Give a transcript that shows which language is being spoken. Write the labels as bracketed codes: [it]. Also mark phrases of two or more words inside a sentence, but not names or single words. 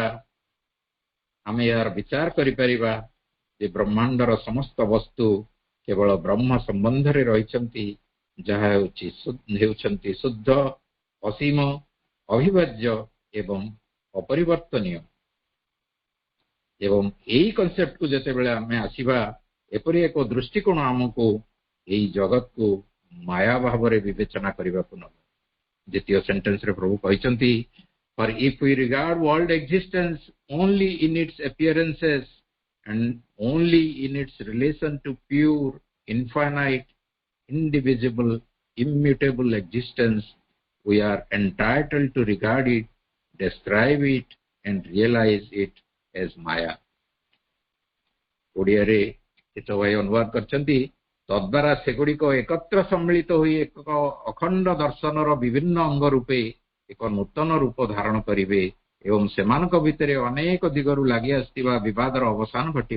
[or] ଆମେ ଏହାର ବିଚାର କରିପାରିବା ଯେ ବ୍ରହ୍ମାଣ୍ଡର ସମସ୍ତ ବସ୍ତୁ କେବଳ ବ୍ରହ୍ମ ସମ୍ବନ୍ଧରେ ରହିଛନ୍ତି, ଯାହା ହେଉଛନ୍ତି ଶୁଦ୍ଧ, ଅସୀମ, ଅବିଭାଜ୍ୟ ଏବଂ ଅପରିବର୍ତ୍ତନୀୟ। ଏବଂ ଏହି କନସେପ୍ଟକୁ ଯେତେବେଳେ ଆମେ ଆସିବା, ଏପରି ଏକ ଦୃଷ୍ଟିକୋଣ ଆମକୁ ଏହି ଜଗତକୁ ମାୟା ଭାବରେ ବିବେଚନା କରିବାକୁ ନେବ। ଦ୍ୱିତୀୟ ସେଣ୍ଟେନ୍ସରେ ପ୍ରଭୁ କହିଛନ୍ତି, [en] for if we regard world existence only in its appearances and only in its relation to pure, infinite, indivisible, immutable existence, we are entitled to regard it, describe it and realize it as Maya. [or] ଓଡ଼ିଆରେ ହିତ ଭାଇ ଅନୁବାଦ କରିଛନ୍ତି, ତଦ୍ୱାରା ସେଗୁଡ଼ିକ ଏକତ୍ର ସମ୍ମିଳିତ ହୋଇ ଏକ ଅଖଣ୍ଡ ଦର୍ଶନର ବିଭିନ୍ନ ଅଙ୍ଗ ରୂପେ ଏକ ନୂତନ ରୂପ ଧାରଣ କରିବେ ଏବଂ ସେମାନଙ୍କ ଭିତରେ ଅନେକ ଦିଗରୁ ଲାଗି ଆସିଥିବା ବିବାଦର ଅବସାନ ଘଟିବ।